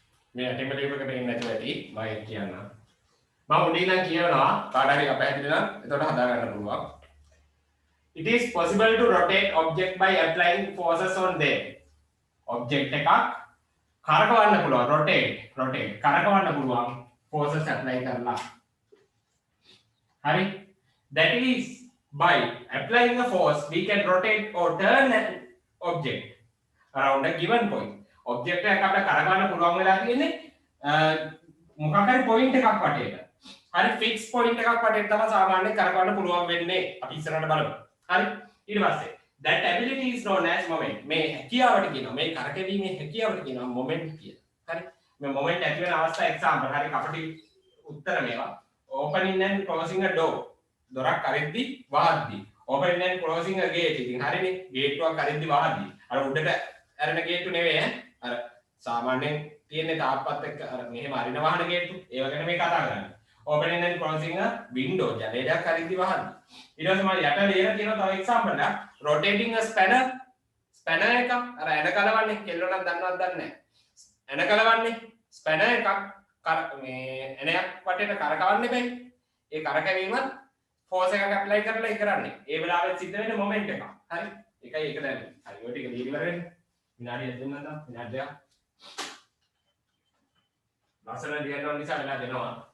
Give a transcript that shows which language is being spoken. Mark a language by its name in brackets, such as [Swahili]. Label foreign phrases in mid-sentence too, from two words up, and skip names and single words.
[Sinhala] මේ ඇටිමැටික් එක පේන්නේ නැතුව ඇති මම කියන්න. මම උඩින් නම් කියනවා කාට හරි අපහැදිලි නම් එතකොට හදා ගන්න පුළුවන්. [English] It is possible to rotate object by applying forces on them. [Sinhala] Object එකක් කරකවන්න පුළුවන් rotate කරකවන්න පුළුවන් [English] forces apply [Sinhala] කරලා. හරි. [English] That is by applying a force we can rotate or turn an object around a given point. [Sinhala] Object එකක් අපිට කරකවන්න පුළුවන් වෙලා තියෙන්නේ මොකක් හරි point එකක් වටේට. හරි [English] fix point [Sinhala] එකක් වටේට තමයි සාමාන්‍යයෙන් කරකවන්න පුළුවන් වෙන්නේ. අපි ඉස්සරහට බලමු. හරි. ඊට පස්සේ [English] that ability is known as moment. [Sinhala] මේ හැකියාවට කියනවා මේ කරකැවීමේ හැකියාවට කියනවා moment කියලා. හරි. මේ moment ඇති වෙන අවස්ථා example හරි අපිට උත්තර මේවා. [English] Opening and closing a door. [Sinhala] දොරක් අරිද්දි වහද්දි. [English] Opening and closing a gate. [Sinhala] ඉතින් හරිනේ. gate එකක් අරිද්දි වහද්දි. අර උඩට අරන gate නෙවෙයි ඈ. අර සාමාන්‍යයෙන් තියෙන්නේ තාප්පත් එක්ක අර මෙහෙම අරින වහන gate. ඒව ගැන මේ කතා කරන්නේ. [English] Opening and closing a window. [Sinhala] ජනේලයක් අරිද්දි වහද්දි. ඊට පස්සේ මම යට ලියලා තියෙනවා තව example එකක්. [English] Rotating a spanner. [Sinhala] Spanner එකක් අර එන කලවන්නේ කෙල්ලෝ නම් දන්නවද දන්නේ නැහැ. එන කලවන්නේ spanner එකක් මේ එනයක් වටේට කරකවන්න බෑ. ඒ කරකැවීමත් force එකක් apply කරලා ඒ කරන්නේ. ඒ වෙලාවෙත් සිද්ධ වෙන්නේ moment එකක්. හරි. ඒකයි ඒක දැන්. හරි. ඔය ටික ලියලා ඉවර වෙන්න. විනාඩියක් දෙන්න නම් විනාඩියක්. ලස්සන ලියන්න ඕන නිසා වෙලා දෙනවා.